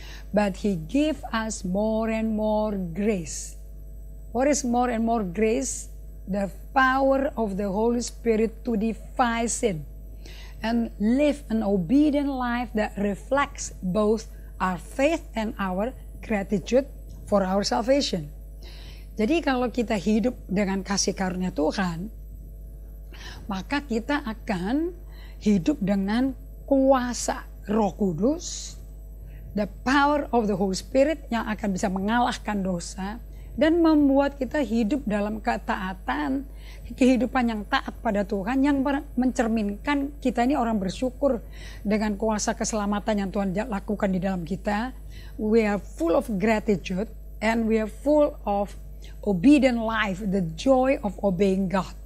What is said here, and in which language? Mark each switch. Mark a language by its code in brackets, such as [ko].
[en] But he give us more and more grace. What is more and more grace? The power of the Holy Spirit to defy sin and live an obedient life that reflects both our faith and our gratitude for our salvation. [id] Jadi kalau kita hidup dengan kasih karunia Tuhan, maka kita akan hidup dengan kuasa Roh Kudus, [en] the power of the Holy Spirit [id] yang akan bisa mengalahkan dosa dan membuat kita hidup dalam ketaatan, kehidupan yang taat pada Tuhan, yang mencerminkan kita ini orang bersyukur dengan kuasa keselamatan yang Tuhan lakukan di dalam kita. [en] We are full of gratitude and we are full of obedient life, the joy of obeying God.